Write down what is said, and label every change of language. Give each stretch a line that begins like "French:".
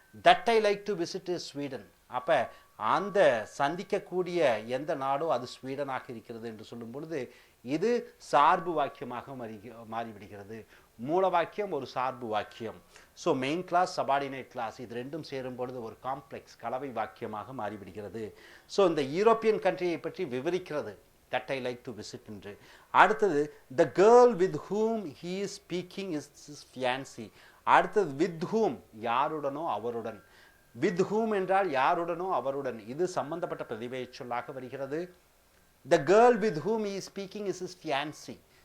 English: that I like to visit is
Tamil: Sweden. அப்போ அந்த சந்திக்கக்கூடிய எந்த நாடோ அது ஸ்வீடனாக இருக்கிறது என்று சொல்லும் பொழுது இது சார்பு வாக்கியமாக மாறிவிடுகிறது. மூல வாக்கியம் ஒரு சார்பு வாக்கியம். So
English: main clause subordinate clause
Tamil: இது ரெண்டும் சேரும் பொழுது ஒரு காம்ப்ளெக்ஸ் கலவை வாக்கியமாக மாறிவிடுகிறது. ஸோ இந்த யூரோப்பியன் கண்ட்ரியை பற்றி விவரிக்கிறது
English: that I like to visit
Tamil: என்று. அடுத்தது
English: the girl with whom he is speaking is his fiancée.
Tamil: அடுத்தது
English: with whom
Tamil: யாருடனோ அவருடன். with whom என்றால் யாருடனோ அவருடன் இது சம்பந்தப்பட்ட பிரதிபெயர் சொல்லாக வருகிறது.
English: the girl with whom he is speaking is his fiancée.